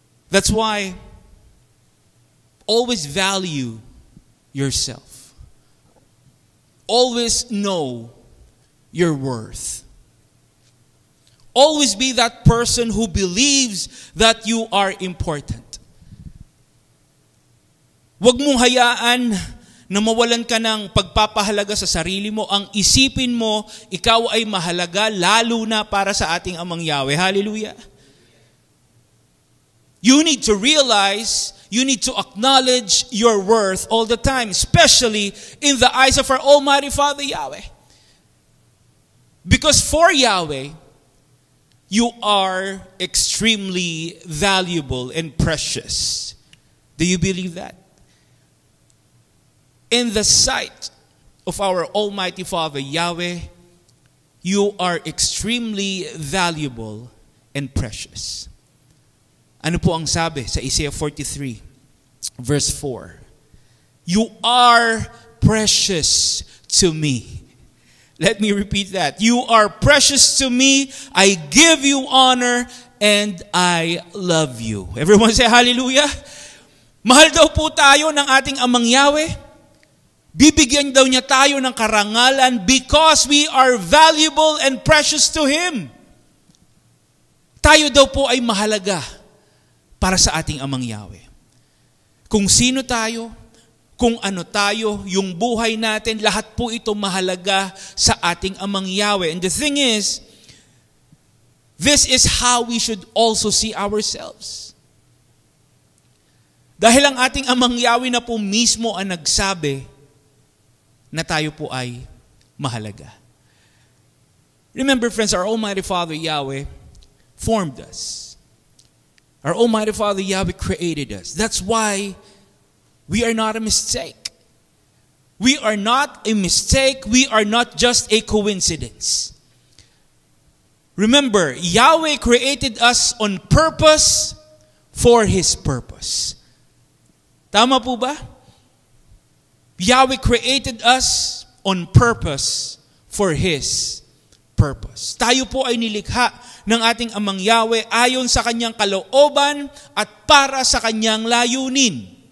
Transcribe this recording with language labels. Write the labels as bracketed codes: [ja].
[en] That's why always value yourself. Always know your worth. Always be that person who believes that you are important. [tl] Huwag mong hayaan na mawalan ka ng pagpapahalaga sa sarili mo. Ang isipin mo, ikaw ay mahalaga lalo na para sa ating Amang Yahweh. Hallelujah. [en] You need to realize, you need to acknowledge your worth all the time, especially in the eyes of our Almighty Father Yahweh. Because for Yahweh, you are extremely valuable and precious. Do you believe that? In the sight of our Almighty Father Yahweh, you are extremely valuable and precious. [tl] Ano po ang sabi sa Isaiah 43, verse 4? [en] You are precious to me. Let me repeat that. You are precious to me. I give you honor and I love you. Everyone say hallelujah. [tl] Mahal daw po tayo ng ating Amang Yahweh. Bibigyan daw niya tayo ng karangalan [en] because we are valuable and precious to Him. [tl] Tayo daw po ay mahalaga para sa ating Amang Yahweh. Kung sino tayo, kung ano tayo, yung buhay natin, lahat po ito mahalaga sa ating Amang Yahweh. [en] And the thing is, This is how we should also see ourselves. [tl] Dahil ang ating Amang Yahweh na po mismo ang nagsabi na tayo po ay mahalaga. [en] Remember, friends, our Almighty Father Yahweh formed us. Our Almighty Father Yahweh created us. That's why we are not a mistake. We are not a mistake. We are not just a coincidence. Remember, Yahweh created us on purpose for His purpose. [tl] Tama po ba? [en] Yahweh created us on purpose for His purpose. [tl] Tayo po ay nilikha ng ating Amang Yahweh ayon sa Kanyang kalooban at para sa Kanyang layunin.